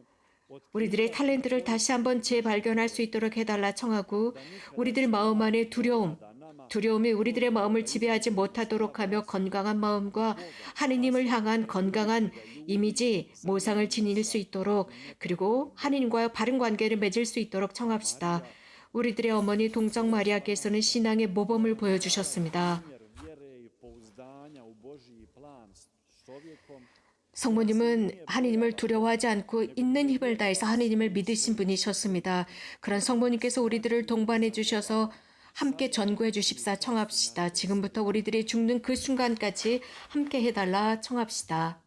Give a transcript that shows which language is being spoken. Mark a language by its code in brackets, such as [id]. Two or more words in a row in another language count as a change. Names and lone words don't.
[ko] 우리들의 탤런트를 다시 한번 재발견할 수 있도록 해달라 청하고 우리들 마음 안에 두려움이 우리들의 마음을 지배하지 못하도록 하며 건강한 마음과 하느님을 향한 건강한 이미지, 모상을 지닐 수 있도록 그리고 하느님과의 바른 관계를 맺을 수 있도록 청합시다. 우리들의 어머니 동정 마리아께서는 신앙의 모범을 보여주셨습니다. [hr] vjere i pouzdanja u Božji plan s čovjekom. [ko] 성모님은 하느님을 두려워하지 않고 있는 힘을 다해서 하느님을 믿으신 분이셨습니다. 그런 성모님께서 우리들을 동반해 주셔서 함께 전구해 주십사 청합시다. 지금부터 우리들이 죽는 그 순간까지 함께 해달라 청합시다.